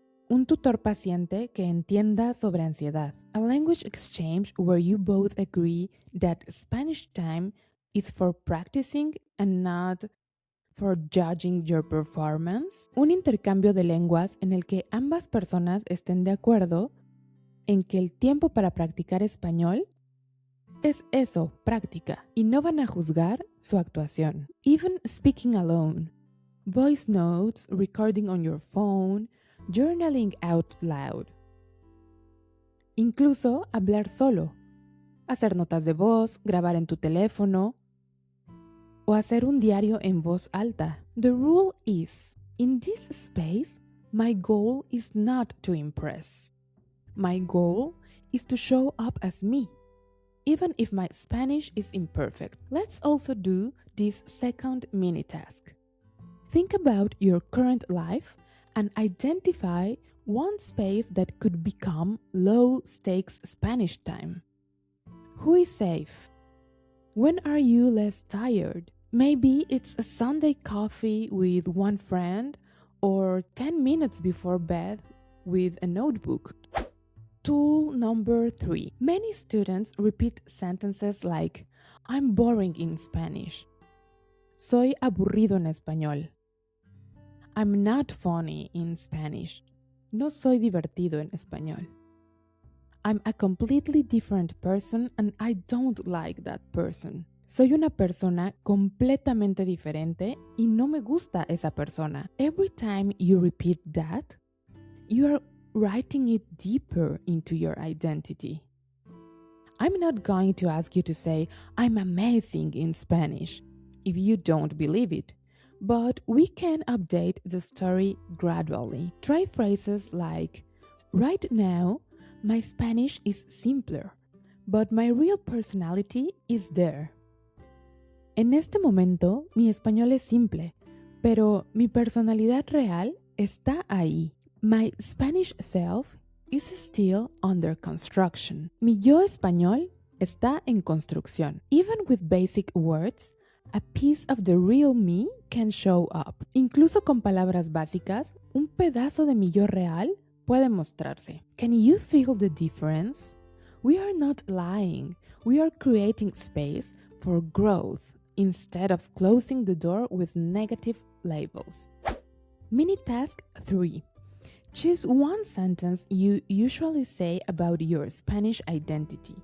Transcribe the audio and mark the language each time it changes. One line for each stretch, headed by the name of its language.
Spanish: un tutor paciente que entienda sobre ansiedad,
English: a language exchange where you both agree that Spanish time is for practicing and not for judging your performance,
Spanish: un intercambio de lenguas en el que ambas personas estén de acuerdo en que el tiempo para practicar español es eso, práctica, y no van a juzgar su actuación.
English: Even speaking alone, voice notes, recording on your phone, journaling out loud.
Spanish: Incluso hablar solo, hacer notas de voz, grabar en tu teléfono o hacer un diario en voz alta.
English: The rule is, in this space, my goal is not to impress. My goal is to show up as me, even if my Spanish is imperfect. Let's also do this second mini task. Think about your current life and identify one space that could become low-stakes Spanish time. Who is safe? When are you less tired? Maybe it's a Sunday coffee with one friend or 10 minutes before bed with a notebook. Tool number 3. Many students repeat sentences like, I'm boring in Spanish.
Spanish: Soy aburrido en español.
English: I'm not funny in Spanish.
Spanish: No soy divertido en español.
English: I'm a completely different person and I don't like that person.
Spanish: Soy una persona completamente diferente y no me gusta esa persona.
English: Every time you repeat that, you are writing it deeper into your identity. I'm not going to ask you to say, I'm amazing in Spanish, if you don't believe it. But we can update the story gradually. Try phrases like, right now, my Spanish is simpler, but my real personality is there.
Spanish: En este momento, mi español es simple, pero mi personalidad real está ahí.
English: My Spanish self is still under construction.
Spanish: Mi yo español está en construcción.
English: Even with basic words, a piece of the real me can show up.
Spanish: Incluso con palabras básicas, un pedazo de mi yo real puede mostrarse.
English: Can you feel the difference? We are not lying. We are creating space for growth instead of closing the door with negative labels. Mini task 3. Choose one sentence you usually say about your Spanish identity.